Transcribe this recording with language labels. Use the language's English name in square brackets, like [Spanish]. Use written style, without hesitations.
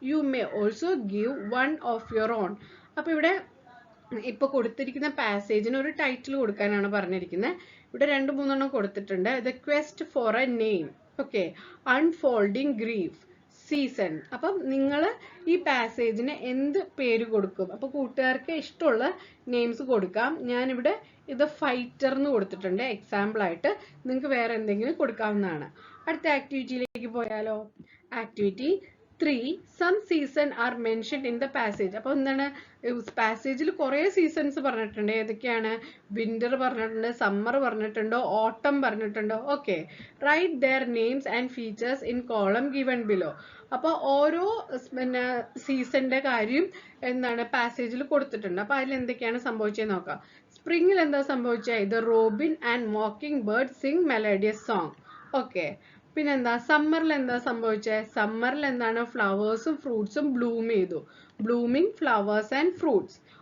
[English] You may also give one of your own. [Malayalam] അപ്പൊ ഇവിടെ ഇപ്പൊ കൊടുത്തിരിക്കുന്ന പാസേജിന് ഒരു ടൈറ്റിൽ കൊടുക്കാനാണ് പറഞ്ഞിരിക്കുന്നത്. ഇവിടെ 2-3 കൊടുത്തിട്ടുണ്ട്. [English] The quest for a name. [Malayalam] Okay. [English] Unfolding grief, season. [Malayalam] അപ്പം നിങ്ങൾ ഈ പാസേജിന് എന്ത് പേര് കൊടുക്കും? അപ്പൊ കൂട്ടുകാർക്ക് ഇഷ്ടമുള്ള നെയിംസ് കൊടുക്കാം. ഞാനിവിടെ ഇത് ഫൈറ്റർ എന്ന് കൊടുത്തിട്ടുണ്ട് എക്സാമ്പിൾ ആയിട്ട്. നിങ്ങൾക്ക് വേറെ എന്തെങ്കിലും കൊടുക്കാവുന്നതാണ്. അടുത്ത ആക്ടിവിറ്റിയിലേക്ക് ആക്ടിവിറ്റിയിലേക്ക് പോയാലോ? [English] Activity 3, some season are mentioned in the passage. [Malayalam] അപ്പോൾ എന്താണ്, പാസേജിൽ കുറേ സീസൺസ് പറഞ്ഞിട്ടുണ്ട്. ഏതൊക്കെയാണ്? വിന്റർ പറഞ്ഞിട്ടുണ്ട്, സമ്മർ പറഞ്ഞിട്ടുണ്ടോ, ഓട്ടം പറഞ്ഞിട്ടുണ്ടോ? [English] Okay, write their names and features in column given below. [Malayalam] അപ്പോൾ ഓരോ പിന്നെ സീസണിന്റെ കാര്യം എന്താണ് പാസേജിൽ കൊടുത്തിട്ടുണ്ട്. അപ്പോൾ അതിൽ എന്തൊക്കെയാണ് സംഭവിച്ചത് നോക്കാം. സ്പ്രിംഗിൽ എന്താ സംഭവിച്ചത്? [English] The robin and mockingbird sing melodious song. Okay, [Malayalam] പിന്നെന്താ സമ്മറിൽ എന്താ സംഭവിച്ചത്? സമ്മറിൽ എന്താണ്? ഫ്ലവേഴ്സും ഫ്രൂട്ട്സും ബ്ലൂം ചെയ്തു. [English] Blooming flowers and fruits.